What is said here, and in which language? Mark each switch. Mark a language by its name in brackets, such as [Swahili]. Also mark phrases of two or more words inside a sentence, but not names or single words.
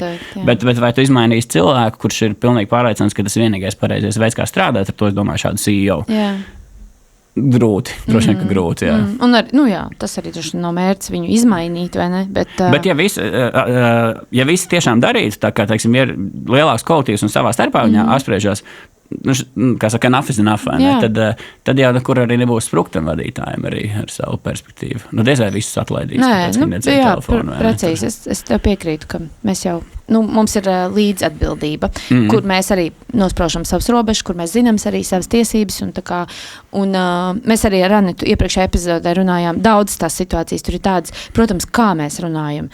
[Latvian] Bet vai tu izmainīsi cilvēku, kurš ir pilnīgi pārliecināts, ka tas vienīgais pareizais veids, kā strādāt, ar to es domāju šādu CEO. Jā. Grūti, droši vien, ka grūti, jā. Un tas arī no mērķis viņu izmainīt, vai ne? Bet ja visi tiešām darītu, tā kā, ir lielāks kolektīvs un savā starpā viņā apspriežās, kā saka, [English] enough is enough, [Latvian] tad jau nekur arī nebūs spruktam vadītājiem arī ar savu perspektīvu. Diez vai visus atlaidīs. Precīzi, es tev piekrītu, ka mēs jau, mums ir līdzatbildība, kur mēs arī nospraužam savas robežas, kur mēs zinām arī savas tiesības, un mēs arī ar Anitu iepriekšējā epizodē runājām daudz tās situācijas, tur ir tādas, protams, kā mēs runājam.